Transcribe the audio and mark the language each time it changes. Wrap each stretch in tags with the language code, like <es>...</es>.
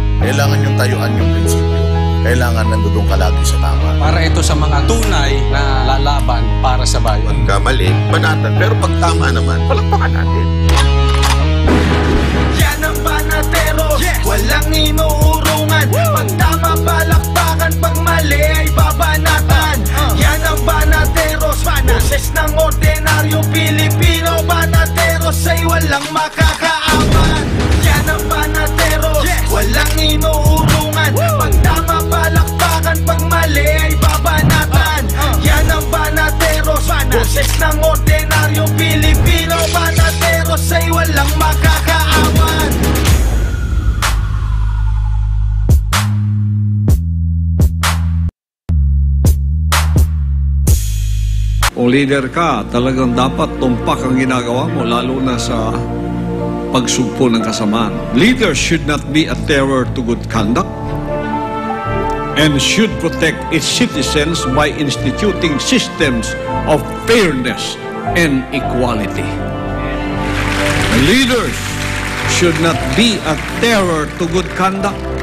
<tl>Kailangan yung tayuan yung prinsipyo. Kailangan nandun ka lagi sa tama. Para ito sa mga tunay na lalaban para sa bayan. Pagkamali, banatan. Pero pag tama naman, palakpakan natin. Yan ang Banateros, walang inuurungan. Pag tama, palakpakan, pag mali ay babanatan. Yan ang Banateros, boses ng ordinaryong Pilipino. Banateros ay walang makakaawan. Yan ang Banateros, walang inuurungan. Pag tama, palakpakan, pag mali ay babanatan. Yan ang Banateros, boses ng ordinaryong Pilipino. Banateros ay walang makakaawan. Kung leader ka, talagang dapat tumpak ang ginagawa mo, lalo na sa pagsugpo ng kasamaan.</tl> <en>Leaders should not be a terror to good conduct and should protect its citizens by instituting systems of fairness and equality. Leaders should not be a terror to good conduct</en>